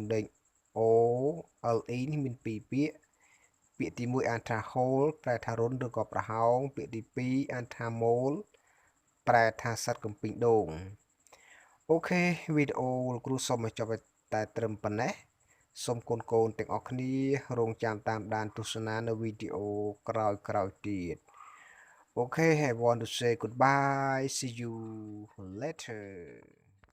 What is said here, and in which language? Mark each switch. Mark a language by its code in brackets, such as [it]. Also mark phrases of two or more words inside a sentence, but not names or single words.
[km] ឡេង O L E នេះមានពីរពាក្យទី1អានថា whole ប្រែថារុនឬក៏ប្រហោងពាក្យទី2អានថា mole ប្រែថាសត្វកំពីងដូងអូខេវីដេអូលោកគ្រូសូមបញ្ចប់តែត្រឹមប៉ុណ្ណេះសូមកូនទាំងអស់គ្នារងចាំតាមដានទស្សនានៅវីដេអូក្រោយទៀត [en] Okay, I want to say goodbye. See you later.